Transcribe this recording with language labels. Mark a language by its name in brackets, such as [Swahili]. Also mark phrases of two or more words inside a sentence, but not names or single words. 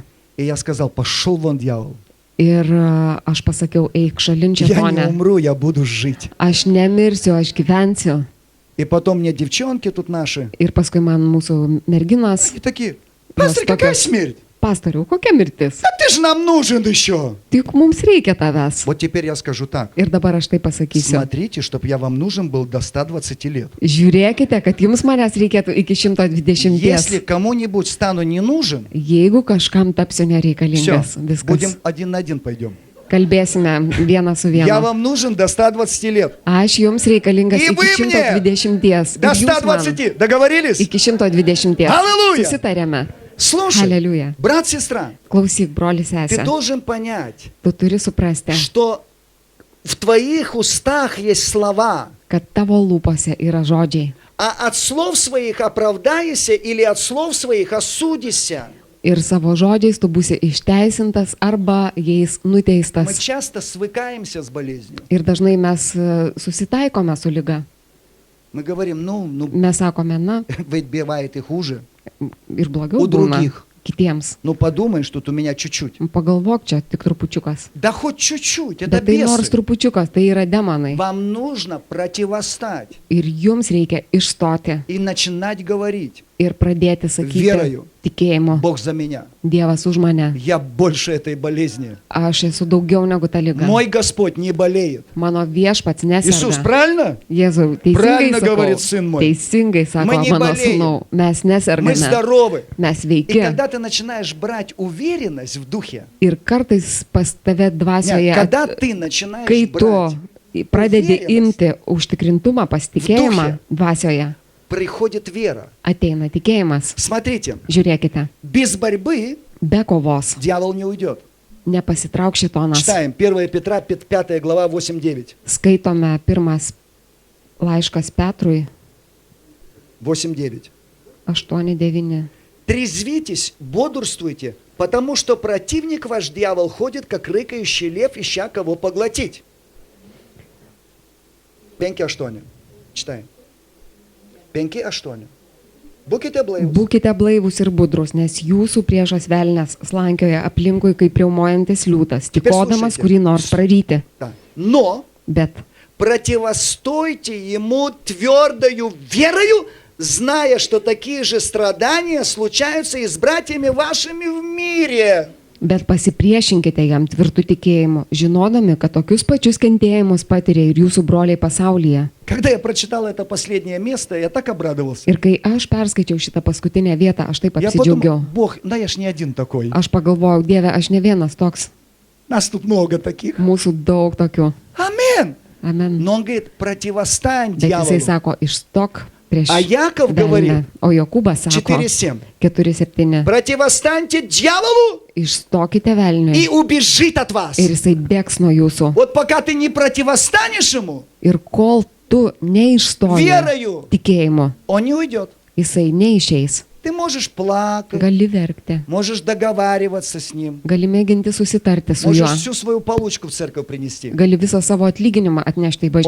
[Russian] И я сказал, пошел вон, дьявол. [Lithuanian] ir aš pasakiau, eik šalin čia [Russian] Я не [Lithuanian] ponė, [Russian] умру, я буду жить. [Lithuanian] aš nemirsiu, aš gyvensiu. [Russian] И потом мне девчонки тут наши, [Lithuanian] Ir paskui man mūsų merginos, [Russian] и такие, пастор, [Lithuanian] Jos [Russian] какая [Lithuanian] tokios- [Russian] смерть? [Lithuanian] pastoriau, kokia mirtis? [Russian] Да ты же нам нужен еще. [Lithuanian] Tik mums reikia tavęs. [Russian] Вот теперь я скажу так. [Lithuanian] Ir dabar aš tai pasakysiu. [Russian] Смотрите, чтобы я вам нужен был до 120 лет. [Lithuanian] Žiūrėkite, kad jums manęs reikėtų iki 120. [Russian] Если кому-нибудь стану не нужен, [Lithuanian] Jeigu kažkam tapsiu [Russian] все, [Lithuanian] nereikalingas, [Russian] будем [Lithuanian] viskas. [Russian] один на один пойдем. [Lithuanian] Kalbėsime vieną su [Russian] Я [Lithuanian] vienu. [Russian] вам нужен до 120 лет. [Lithuanian] Aš jums reikalingas [Russian] И [Lithuanian] iki [Russian] вы мне [Lithuanian] 120. [Russian] До [Lithuanian] Ir jūs man [Russian] 120. Договорились? [Lithuanian] iki 120. [Russian] Аллилуйя! [Lithuanian] Susitarėme. [Russian] Слушай, [Lithuanian] Aleliuja. [Russian] брат, сестра, [Lithuanian] Klausyk, broli [Russian] ты [Lithuanian] sesė. [Russian] должен понять, [Lithuanian] Tu turi suprasti, [Russian] что в твоих устах есть слова, [Lithuanian] kad tavo lūpose yra žodžiai. [Russian] а от слов своих оправдайся или от слов своих осудися. [Lithuanian] Ir savo žodžiais tu būsi išteisintas arba jais [Russian] Мы [Lithuanian] nuteistas. [Russian] часто свыкаемся с болезнью. [Lithuanian] Ir dažnai mes susitaikome su lyga. [Russian] Мы говорим, ну, [Lithuanian] Mes sakome, na, [Russian] ведь бывает и хуже. [Lithuanian] ir blogiau [Russian] У [Lithuanian] būna [Russian] других. [Lithuanian] kitiems. [Russian] Ну, подумаешь, тут у меня чуть-чуть. [Lithuanian] Pagalvok, čia tik trupučiukas. [Russian] Да хоть чуть-чуть, это [Lithuanian] Bet tai nors [Russian] бесы. [Lithuanian] trupučiukas, tai yra demonai. [Russian] Вам нужно противостать [Lithuanian] Ir jums reikia išstoti [Russian] и начинать говорить. [Lithuanian] ir pradėti sakyti Vėraju. tikėjimo. [Russian] Бог за меня. [Lithuanian] Dievas už mane. [Russian] Я больше этой болезни. [Lithuanian] Aš esu daugiau negu ta lyga. [Russian] Мой Господь не болеет. [Lithuanian] Mano viešpats [Russian] Иисус, [Lithuanian] neserga. [Russian] правильно? [Lithuanian] Jėzau, teisingai [Russian] Правильно [Lithuanian] sakau. [Russian] говорит сын мой. [Lithuanian] Teisingai sako [Russian] Мы не [Lithuanian] mano [Russian] болеем. [Lithuanian] sūnau. Mes [Russian] Мы [Lithuanian] nesergame. [Russian] здоровы. [Lithuanian] Mes [Russian] И [Lithuanian] veiki. [Russian] когда ты начинаешь брать уверенность в духе, [Lithuanian] Ir kartais pas tave dvasioje, [Russian] когда ты начинаешь [Lithuanian] kai tu [Russian] брать, [Lithuanian] pradedi [Russian] uverienas. [Lithuanian] imti užtikrintumą, pasitikėjimą [Russian] duche. [Lithuanian] dvasioje, [Russian] приходит вера. [Lithuanian] ateina tikėjimas. [Russian] Смотрите, [Lithuanian] Žiūrėkite, [Russian] без борьбы [Lithuanian] be kovos [Russian] дьявол не уйдет. [Lithuanian] nepasitrauk šitonas. [Russian] Читаем 1 Петра, 5 глава, 8-9. [Lithuanian] Skaitome pirmas laiškas Petrui 8-9. 8:9. [Russian] Трезвитесь, бодрствуйте, потому что противник ваш дьявол ходит, как рыкающий лев, ища кого поглотить. [Lithuanian] Penki aštuoni. Читаем. Penki aštuoni. Būkite blaivūs. Būkite blaivūs ir budrus, nes jūsų priešas velnės slankioja aplinkui kaip riaumojantis liūtas, tikodamas [Russian] слушайте. [Lithuanian] kurį nors praryti. [Russian] Да. Но [Lithuanian] Bet [Russian] противостойте ему твердою верою, зная, что такие же страдания случаются и с братьями вашими в мире. [Lithuanian] pasipriešinkite jam tvirtų tikėjimu, žinodami, kad tokius pačius kentėjimus patiria ir jūsų broliai pasaulyje. [Russian] Когда я прочитал это последнее место, я так обрадовался. [Lithuanian] Ir kai aš perskaičiau šitą paskutinę vietą, aš taip [Russian] Я [Lithuanian] apsidžiaugiau. [Russian] подумал, Бог, да я ж не один такой. [Lithuanian] Aš pagalvojau, Dieve, aš ne vienas toks, [Russian] Нас тут много таких. [Lithuanian] mūsų daug tokių. [Russian] Амин. [Lithuanian] Amen. [Russian] Но он говорит, противостань [Lithuanian] Bet jisai [Russian] дьяволу. [Lithuanian] sako, išstok prieš [Russian] А Яков [Lithuanian] velnią. [Russian] говорит, [Lithuanian] O Jokūbas sako [Russian] 4:7. [Lithuanian] 4:7. [Russian] Противостаньте дьяволу, [Lithuanian] Išstokite [Russian] и [Lithuanian] velniui [Russian] убежит от вас. [Lithuanian] ir jisai bėgs nuo jūsų. [Russian] Вот пока ты не противостанешь ему, [Lithuanian] Ir kol tu neišstoji [Russian] верою, [Lithuanian] tikėjimu, [Russian] он не уйдет. [Lithuanian] jisai neišeis. [Russian] Ты можешь плакать, [Lithuanian] Gali verkti, [Russian] можешь договариваться с ним, [Lithuanian] gali mėginti susitarti su juo, [Russian] можешь всю свою получку в церковь принести. [Lithuanian] gali visą savo atlyginimą atnešti į